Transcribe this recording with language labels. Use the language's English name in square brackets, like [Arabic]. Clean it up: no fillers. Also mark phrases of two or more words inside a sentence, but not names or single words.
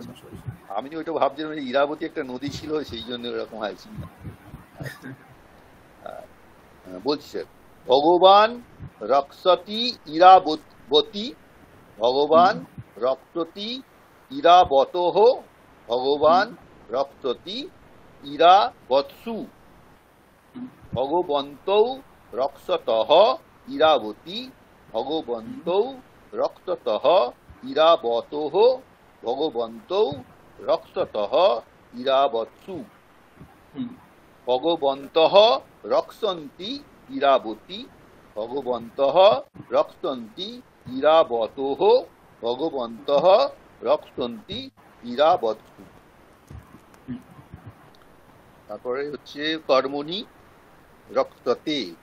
[Bangla] আমি ওইটা ভাবছিলাম ইরাবতী একটা নদী ছিল, সেই জন্য এরকম হয়েছিল। বলছি স্যার, [Sanskrit] ভগবান রক্ষতি ইরাবতী ভগবান রক্ষতি ইরাবতোঃ ভগবান রক্ষতি ইরাবৎসু ভগবন্তৌ রক্ষতঃ ইরাবতী ভগবন্তৌ রক্ষতঃ ইরাবতোঃ ভগবন্তৌ রক্ষতঃ ইরাবৎসু ভগবন্তঃ রক্ষন্তি ইরাবতী ভগবন্তঃ রক্ষন্তি ইরাবতোঃ ভগবন্তঃ রক্ষন্তি ইরাবৎসু। [Bangla] তারপরে হচ্ছে [Sanskrit] কর্মণি রক্ষতে।